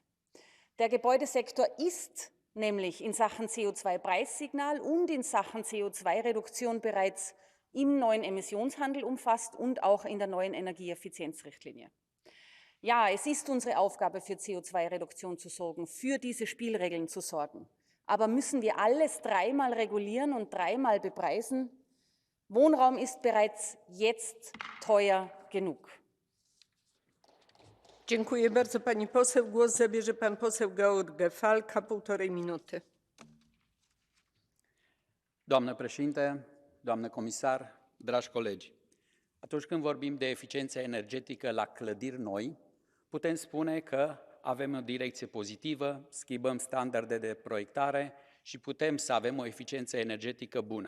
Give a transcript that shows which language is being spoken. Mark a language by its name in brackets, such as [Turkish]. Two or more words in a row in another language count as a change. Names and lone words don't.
[German] Der Gebäudesektor ist nämlich in Sachen CO2-Preissignal und in Sachen CO2-Reduktion bereits im neuen Emissionshandel umfasst und auch in der neuen Energieeffizienzrichtlinie. Ja, es ist unsere Aufgabe, für CO2-Reduktion zu sorgen, für diese Spielregeln zu sorgen. Aber müssen wir alles 3-mal regulieren und 3-mal bepreisen? Wohnraum ist bereits jetzt teuer genug. [Polish] Dziękuję bardzo pani poseł. Głos zabierze pan poseł George Falca, 1,5 minuty. [Romanian] Doamnă președinte, doamnă comisar, dragi colegi, atunci când vorbim de eficiență energetică la clădiri noi, putem spune că avem o direcție pozitivă, schimbăm standarde de proiectare și putem să avem o eficiență energetică bună.